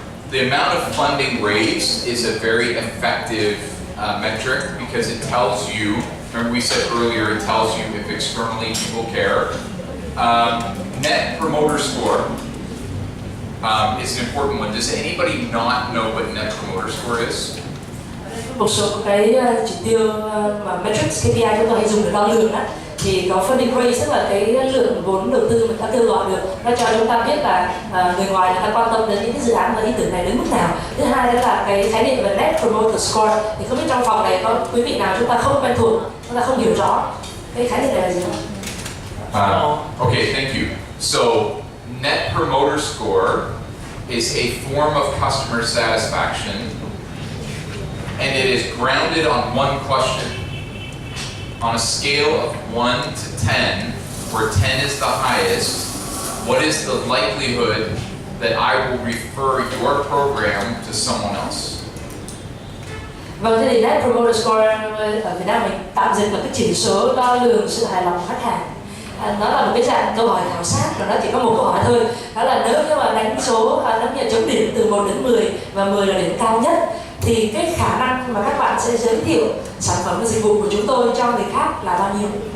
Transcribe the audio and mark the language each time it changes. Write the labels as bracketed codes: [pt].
[en] The amount of funding raised is a very effective metric because it tells you. Remember we said earlier, it tells you if externally people care. Net promoter score is an important one. Does anybody not know what net promoter score is? [vi] Một số cái chỉ tiêu mà metrics KPI chúng tôi hay dùng để đo lường á, thì có funding raise, tức là cái lượng vốn đầu tư mình đã kêu gọi được, nó cho chúng ta biết là người ngoài người ta quan tâm đến những cái dự án và ý tưởng này đến mức nào. Thứ hai đó là cái khái niệm về net promoter score, thì không biết trong phòng này có quý vị nào chúng ta không quen thuộc, chúng ta không hiểu rõ cái khái niệm này là gì không? [en] Okay, thank you. So net promoter score is a form of customer satisfaction, and it is grounded on one question. On a scale of 1 to 10, where 10 is the highest, what is the likelihood that I will refer your program to someone else? [vi] Vâng, thế thì Net Promoter Score ở Việt Nam mình tạm dịch là cái chỉ số đo lường sự hài lòng của khách hàng. Nó là một cái dạng câu hỏi khảo sát và nó chỉ có một câu hỏi thôi. Đó là nếu như mà đánh số, nếu như chấm điểm từ 1 đến 10 và 10 là điểm cao nhất, thì cái khả năng mà các bạn sẽ giới thiệu sản phẩm và dịch vụ của chúng tôi cho người khác là bao nhiêu?